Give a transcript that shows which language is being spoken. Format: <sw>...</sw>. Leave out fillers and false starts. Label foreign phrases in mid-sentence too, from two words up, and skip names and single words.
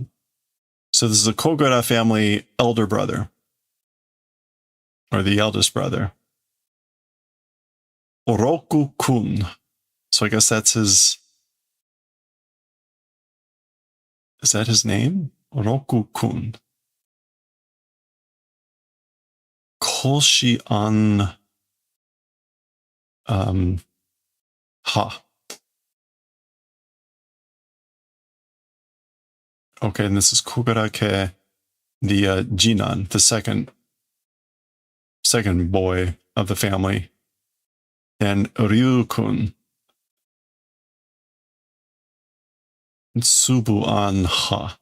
<en>So this is a Kogura family elder brother. Or the eldest brother. Oroku-kun. So I guess that's his... Is that his name? Oroku-kun. Koshi an... ha. Okay, and this is Kogura-ke, the Jinan, the second boy of the family, and Ryu-kun, Tsubu-an ha.</en>